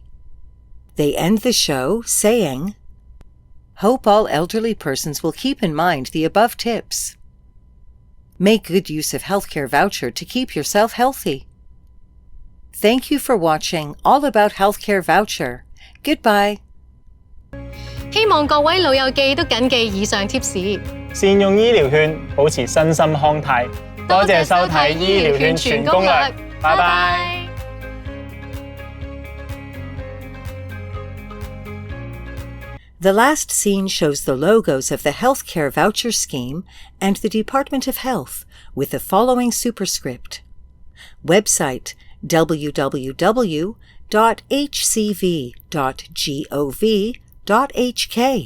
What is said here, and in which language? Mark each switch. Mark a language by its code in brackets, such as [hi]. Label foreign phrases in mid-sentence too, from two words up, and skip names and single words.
[en] They end the show saying, "Hope all elderly persons will keep in mind the above tips. Make good use of healthcare voucher to keep yourself healthy." Thank you for watching All About Healthcare Voucher. Goodbye. [yue] 希望各位老友記都緊記以上貼士。善用醫療券，保持身心康泰。多謝收睇醫療券全攻略，拜拜。 [en] The last scene shows the logos of the Healthcare Voucher Scheme and the Department of Health with the following superscript. Website www.hcv.gov.hk.